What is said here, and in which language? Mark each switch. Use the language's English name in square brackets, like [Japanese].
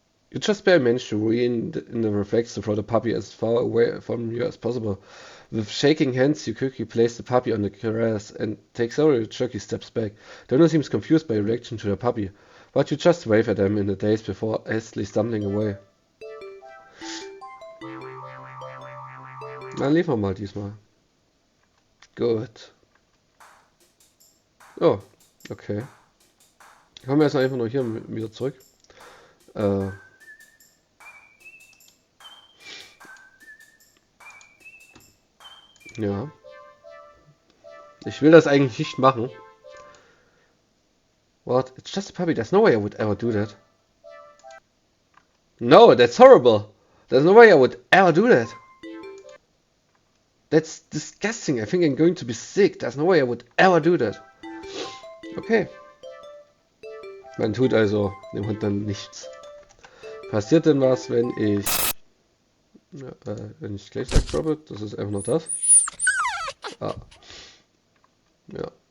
[English] You just barely manage to rein in the reflex to throw the puppy as far away from you as possible. With shaking hands, you quickly place the puppy on the grass and take several jerky steps back. Dino seems confused by your reaction to the puppy, but you just wave at them in the daze before hastily stumbling away. [German] Dann liefern wir mal diesmal. Gut. Oh, okay. Kommen wir jetzt einfach nur hier wieder zurück. Ja. Ich will das eigentlich nicht machen. [English] What? It's just a puppy. There's no way I would ever do that. No, that's horrible. There's no way I would ever do that. That's disgusting. I think I'm going to be sick. There's no way I would ever do that. Okay. [German] Man tut also dem Hund dann nichts. Passiert denn was, wenn ich... Ja, wenn ich gleich sage, droppe? Das ist einfach nur das. Ah. Ja.